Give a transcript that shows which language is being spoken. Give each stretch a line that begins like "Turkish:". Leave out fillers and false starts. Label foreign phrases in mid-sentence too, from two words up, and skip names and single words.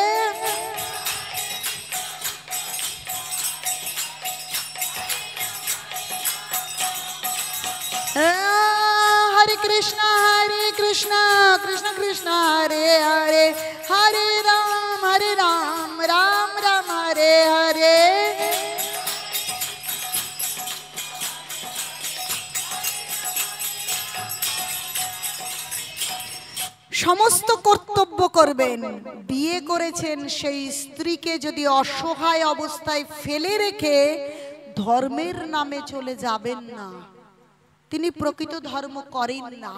Sanskrit: हरे कृष्णा कृष्ण कृष्ण हरे हरे हरे राम राम राम हरे हरे
Bangla: সমস্ত কর্তব্য করবেন। বিয়ে করেছেন, সেই স্ত্রীকে যদি অসহায় অবস্থায় ফেলে রেখে ধর্মের নামে চলে যাবেন না, তিনি প্রকৃত ধর্ম করেন না।